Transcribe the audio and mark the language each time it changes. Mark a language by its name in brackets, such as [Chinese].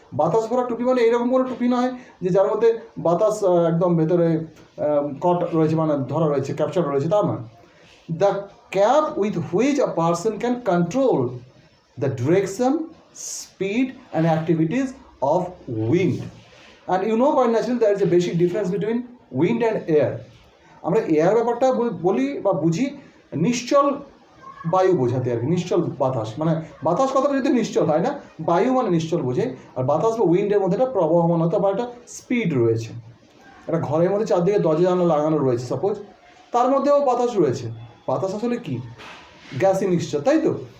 [Bangla] বাতাস ভরা টুপি মানে এরকম কোনো টুপি নয় যে যার মধ্যে বাতাস একদম ভেতরে কট রয়েছে, মানে ধরা রয়েছে, ক্যাপচার রয়েছে, তা নয়। [English] The cap with which a person can control the direction, speed and activities of wind. And you know quite naturally there is a basic difference between wind and air. [Bangla] আমরা এয়ার ব্যাপারটা বলি বা বুঝি নিশ্চল বায়ু বোঝাতে আর কি, নিশ্চল বাতাস, মানে বাতাস কথাটা যদি নিশ্চল হয় না, বায়ু মানে নিশ্চল বোঝে। আর বাতাস বা উইন্ডের মধ্যে একটা প্রবহমানতা বা একটা স্পিড রয়েছে। একটা ঘরের মধ্যে চারদিকে দরজা জানালা লাগানো রয়েছে, সাপোজ, তার মধ্যেও বাতাস রয়েছে। বাতাস আসলে কি? গ্যাসই মিক্সচার, তাই তো?